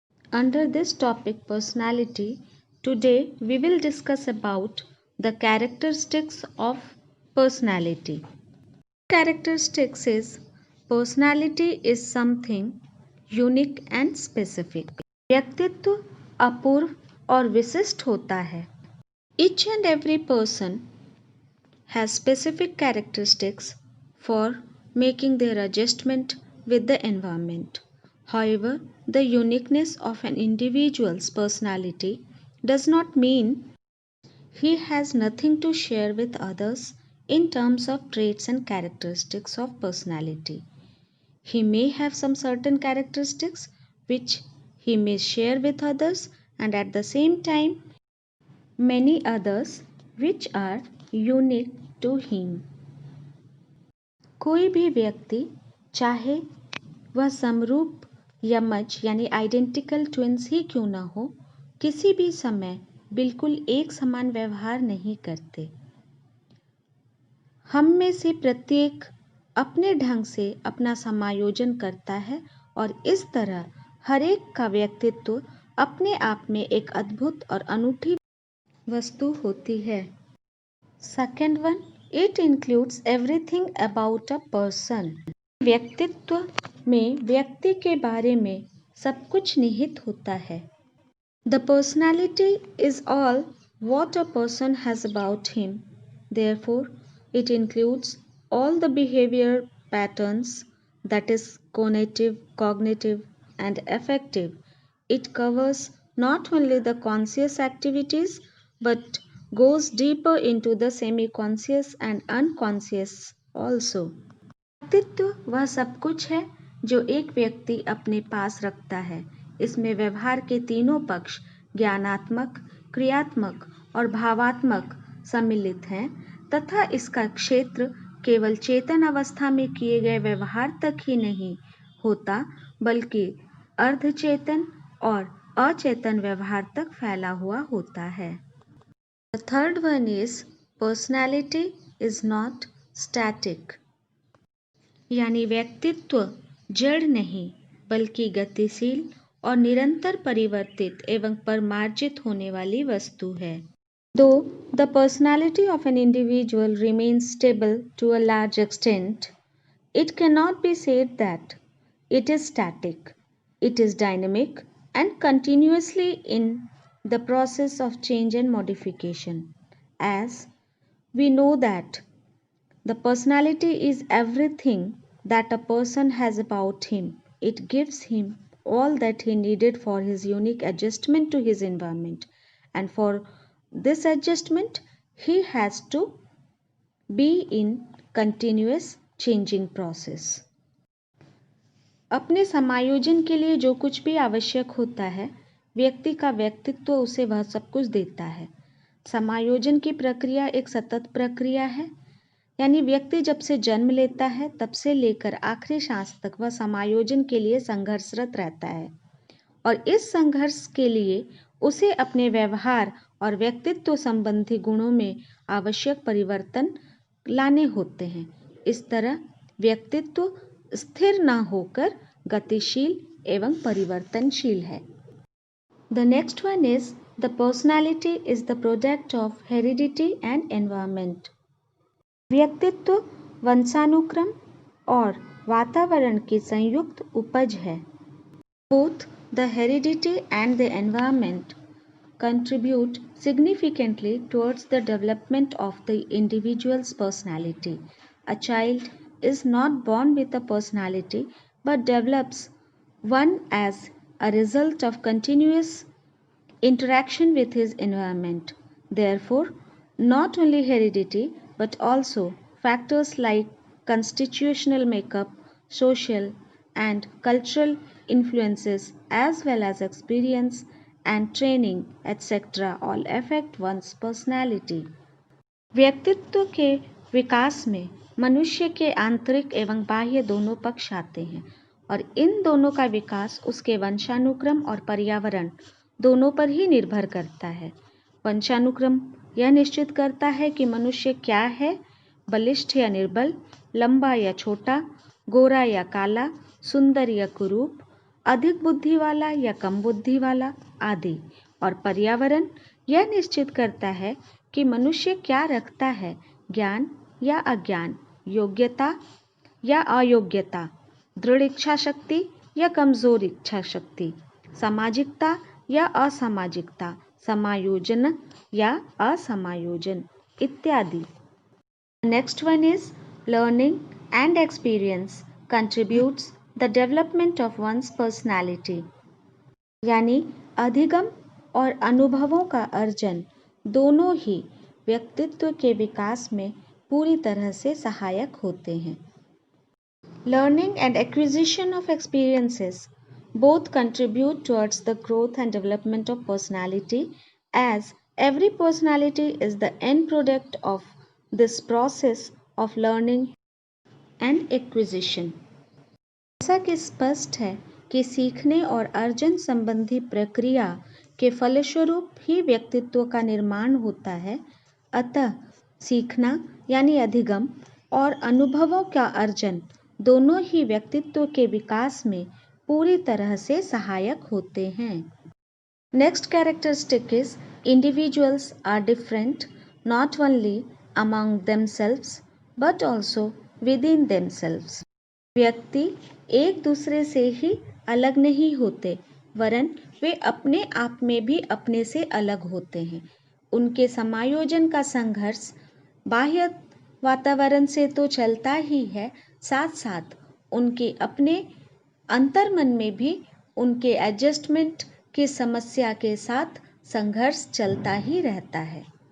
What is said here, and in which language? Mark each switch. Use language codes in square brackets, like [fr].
[en] Under this topic personality, today we will discuss about the characteristics of personality. Characteristics is personality is something unique and specific. [hi] व्यक्तित्व अपूर्व और विशिष्ट होता है. [en] Each and every person has specific characteristics for making their adjustment with the environment. However, the uniqueness of an individual's personality does not mean he has nothing to share with others in terms of traits and characteristics of personality. He may have some certain characteristics which he may share with others, and at the same time many others which are unique to him. [hi] कोई भी व्यक्ति चाहे वह समरूप यमज यानी [en] identical twins [hi] ही क्यों न हो, किसी भी समय बिल्कुल एक समान व्यवहार नहीं करते. हम में से प्रत्येक अपने ढंग से अपना समायोजन करता है और इस तरह हर एक का व्यक्तित्व अपने आप में एक अद्भुत और अनूठी वस्तु होती है. [en] Second one, it includes everything about a person. [hi] व्यक्तित्व में व्यक्ति के बारे में सब कुछ निहित होता है. [en] The personality is all what a person has about him. Therefore, it includes all the behavior patterns, that is cognitive and affective. It covers not only the conscious activities but goes deeper into the semi-conscious and unconscious also. [hi] व्यक्तित्व वह सब कुछ है जो एक व्यक्ति अपने पास रखता है. इसमें व्यवहार के तीनों पक्ष ज्ञानात्मक, क्रियात्मक और भावात्मक सम्मिलित हैं तथा इसका क्षेत्र केवल चेतन अवस्था में किए गए व्यवहार तक ही नहीं होता बल्कि अर्धचेतन और अचेतन व्यवहार तक फैला हुआ होता है. [en] The third one is personality is not static. [hi] यानी व्यक्तित्व जड़ नहीं बल्कि गतिशील और निरंतर परिवर्तित एवं परमार्जित होने वाली वस्तु है. [en] Though the personality of an individual remains stable to a large extent, it cannot be said that it is static. It is dynamic and continuously in the process of change and modification. As we know that the personality is everything that a person has about him. It gives him all that he needed for his unique adjustment to his environment, and for this adjustment he has to be in continuous changing process. [hi] अपने समायोजन के लिए जो कुछ भी आवश्यक होता है, व्यक्ति का व्यक्तित्व उसे वह सब कुछ देता है. समायोजन की प्रक्रिया एक सतत प्रक्रिया है, यानी व्यक्ति जब से जन्म लेता है तब से लेकर आखिरी सांस तक वह समायोजन के लिए संघर्षरत रहता है और इस संघर्ष के लिए उसे अपने व्यवहार और व्यक्तित्व संबंधी गुणों में आवश्यक परिवर्तन लाने होते हैं. इस तरह व्यक्तित्व स्थिर न होकर गतिशील एवं परिवर्तनशील है. [en] The next one is the personality is the product of heredity and environment. [hi] व्यक्तित्व वंशानुक्रम और वातावरण की संयुक्त उपज है. [en] Both the heredity and the environment contribute significantly towards the development of the individual's personality. A child is not born with a personality but develops one as a result of continuous interaction with his environment. Therefore, not only heredity but also factors like constitutional makeup, social and cultural influences as well as experience and training etc. all affect one's personality. [hi] व्यक्तित्व के विकास में मनुष्य के आंतरिक एवं बाह्य दोनों पक्ष आते हैं और इन दोनों का विकास उसके वंशानुक्रम और पर्यावरण दोनों पर ही निर्भर करता है। वंशानुक्रम यह निश्चित करता है कि मनुष्य क्या है, बलिष्ठ या निर्बल, लंबा या छोटा, गोरा या काला, सुंदर या कुरूप, अधिक बुद्धि वाला या कम बुद्धि वाला आदि। और पर्यावरण यह निश्चित करता है कि मनुष्य क्या रखता है, ज्ञान या अज्ञान, योग्यता या अयोग्यता, दृढ़ इच्छा शक्ति या कमजोर इच्छा शक्ति, सामाजिकता या असामाजिकता, समायोजन या असमायोजन इत्यादि। [en] Next one is learning and experience contributes the development of one's personality। [hi] यानी अधिगम और अनुभवों का अर्जन दोनों ही व्यक्तित्व के विकास में पूरी तरह से सहायक होते हैं। [en] Learning and acquisition of experiences both contribute towards the growth and development of personality, as every personality is the end product of this process of learning and acquisition। [hi] जैसा कि स्पष्ट है कि सीखने और अर्जन संबंधी प्रक्रिया के फलस्वरूप ही व्यक्तित्व का निर्माण होता है, अतः सीखना यानी अधिगम और अनुभवों का अर्जन दोनों ही व्यक्तित्व के विकास में पूरी तरह से सहायक होते हैं। [en] Next characteristic is individuals are different not only among themselves but also within themselves। [hi] व्यक्ति एक दूसरे से ही अलग नहीं होते, वरन वे अपने आप में भी अपने से अलग होते हैं। उनके समायोजन का संघर्ष बाह्य वातावरण से तो चलता ही है, साथ साथ उनके अपने अंतर्मन में भी उनके एडजस्टमेंट की समस्या के साथ संघर्ष चलता ही रहता है।